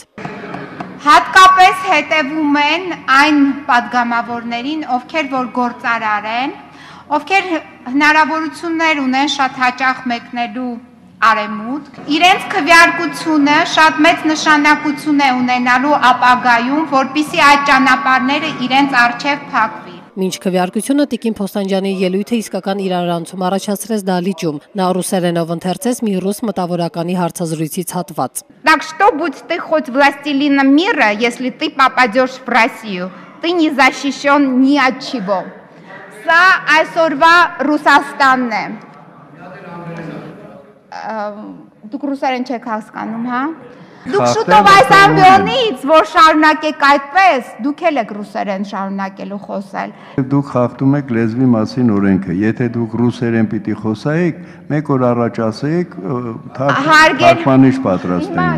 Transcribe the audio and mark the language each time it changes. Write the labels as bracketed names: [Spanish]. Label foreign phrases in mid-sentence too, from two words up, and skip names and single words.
[Armenian] Հատկապես հետևում են այն падգամավորներին, ովքեր որ գործարար են, ովքեր հնարավորություններ ունեն շատ հաճախ մեկնելու արևմուտք, իրենց քվեարկությունը շատ մեծ նշանակություն է ունենալու ապագայում, որպեսզի այդ ճանապարհները իրենց առջև փակվի։ Մինչ քվեարկությունը Տիկին Փոստանջյանի ելույթը իսկական իրարանցում առաջացրեց դահլիճում։ Նա ռուսերենով ընթերցեց մի ռուս մտավորականի հարցազրույցից հատված։ [Russian] Так что будь ты хоть властелином мира, если ты попадешь в Россию, ты не защищен ни от чего. [Armenian] Սա այսօրվա Ռուսաստանն է։ դուք ռուսերեն չեք հասկանում, հա։ Դուք շուտով այս ամբիոնից, որ շարունակեք այդպես, դուք էլ եք ռուսերեն շարունակելու խոսել։ Դուք խախտում եք լեզվի մասին օրենքը։ Եթե դուք ռուսերեն պիտի խոսայիք, մեկ օր առաջ ասեիք, թարգմանիչ պատրաստենք։